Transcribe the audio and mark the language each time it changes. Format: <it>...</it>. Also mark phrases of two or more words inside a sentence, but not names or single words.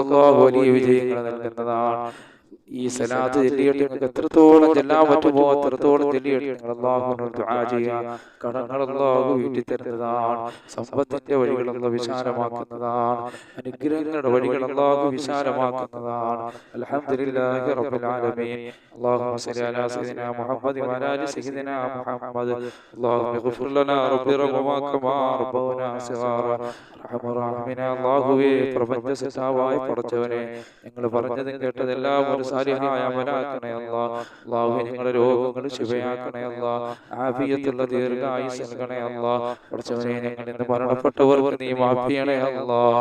<ml>അല്ലാഹു വലിയ വിജയങ്ങൾ നൽകുന്നതാണ്. ഈ സലാത്ത് ചൊല്ലിയിട്ട് നിങ്ങൾക്ക് എത്രത്തോളം ചെല്ലാൻ പറ്റുമോ അത്രത്തോളം ചൊല്ലിയിട്ട് നിങ്ങൾ അല്ലാഹുവിനോട് ദുആ ചെയ്യുക. കടങ്ങൾ അല്ലാഹു വീട്ടി തരുന്നതാണ്. സമ്പത്തിന്റെ വഴികൾ അല്ലാഹു വിശാലമാക്കുന്നതാണ്. അനുഗ്രഹങ്ങളുടെ വഴികൾ അല്ലാഹു വിശാലമാക്കുന്നതാണ്.</ml> <ar>الحمد لله رب العالمين. اللهم صل على سيدنا محمد وعلى ال سيدنا محمد. اللهم اغفر لنا رب ربنا كما ربنا صغارا.</ar> <ml>അല്ലാഹുവേ, പ്രപഞ്ചസൃഷ്ടാവായ പടച്ചവനെ, നിങ്ങൾ പറഞ്ഞതും കേട്ടതെല്ലാം ഒരു സാലിഹായ അമലാക്കണേ അല്ലാഹ്. അല്ലാഹുവേ, ഞങ്ങളുടെ രോഗങ്ങൾ ശിഫയാക്കണേ അല്ലാഹ്. ആഫിയത്തുള്ള ദീർഘായുസ്സ് നൽകണേ അല്ലാഹ്. പടച്ചവനെ, ഞങ്ങൾ ഇന്ന് മരണപ്പെട്ടവർക്ക് നീ മാഫ് ചെയ്യണേ അല്ലാഹ്.</ml>